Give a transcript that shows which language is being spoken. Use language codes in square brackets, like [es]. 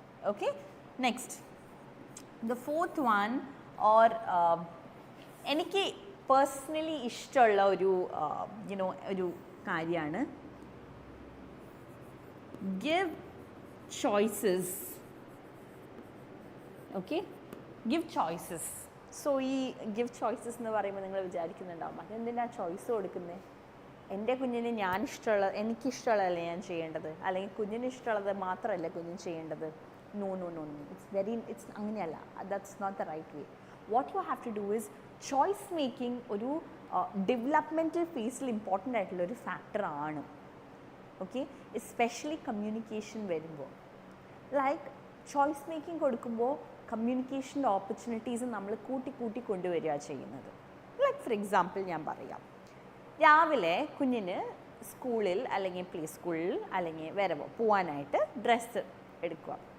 [ml] Okay, [en] next the fourth one, [ml] or എനിക്ക് personally ഇഷ്ടമുള്ള ഒരു ഒരു കാര്യമാണ് [en] Give choices. [ml] Okay, [en] Give choices. [ml] So ഈ ഗിവ് ചോയ്സസ് എന്ന് പറയുമ്പോൾ നിങ്ങൾ വിചാരിക്കുന്നുണ്ടാവും, അതെന്തിനാ ചോയ്സ് കൊടുക്കുന്നത്? എൻ്റെ കുഞ്ഞിന് എനിക്കിഷ്ടമുള്ളതല്ലേ ഞാൻ ചെയ്യേണ്ടത്, അല്ലെങ്കിൽ കുഞ്ഞിന് ഇഷ്ടമുള്ളത് മാത്രമല്ല കുഞ്ഞിന് ചെയ്യേണ്ടത്. [en] No, it's [ml] അങ്ങനെയല്ല. [en] That's not the right way. What you have to do is choice making [ml] ഒരു ഡെവലപ്മെൻറ്റൽ ഫേസിൽ ഇമ്പോർട്ടൻ്റ് ആയിട്ടുള്ള ഒരു ഫാക്ടറാണ്. ഓക്കെ, എസ്പെഷ്യലി കമ്മ്യൂണിക്കേഷൻ വരുമ്പോൾ. ലൈക്ക് ചോയ്സ് മേക്കിംഗ് കൊടുക്കുമ്പോൾ കമ്മ്യൂണിക്കേഷൻ്റെ ഓപ്പർച്യൂണിറ്റീസ് നമ്മൾ കൂട്ടി കൊണ്ടുവരിക ചെയ്യുന്നത്. ലൈക്ക് ഫോർ എക്സാമ്പിൾ ഞാൻ പറയാം, രാവിലെ കുഞ്ഞിന് സ്കൂളിൽ അല്ലെങ്കിൽ പ്ലേ സ്കൂളിൽ അല്ലെങ്കിൽ വേറെ പോവാനായിട്ട് ഡ്രസ്സ് എടുക്കുക.